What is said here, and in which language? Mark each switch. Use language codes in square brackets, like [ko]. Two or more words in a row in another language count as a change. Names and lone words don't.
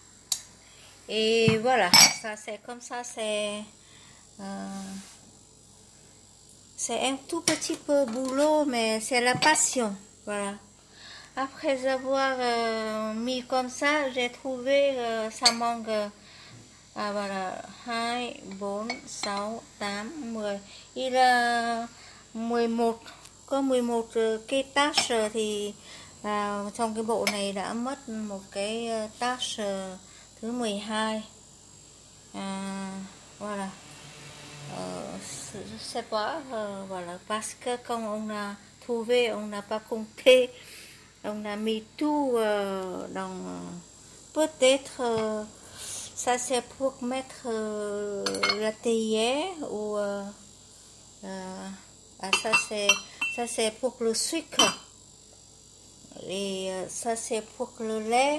[fr] Et voilà, ça c'est comme ça, c'est C'est un tout petit peu boulot, mais c'est la passion. Voilà. Après avoir mis comme ça, j'ai trouvé ça manque. Voilà, 2, 4, 6, 8, 10. Il a 11, [vi] có 11 cái task thì trong cái bộ này đã mất một cái task thứ 12. [fr] Voilà. Je sais pas, voilà, parce que quand on a trouvé, on n'a pas compté, on a mis tout dans. Peut-être ça c'est pour mettre la théière ou ça c'est pour le sucre et ça c'est pour le lait.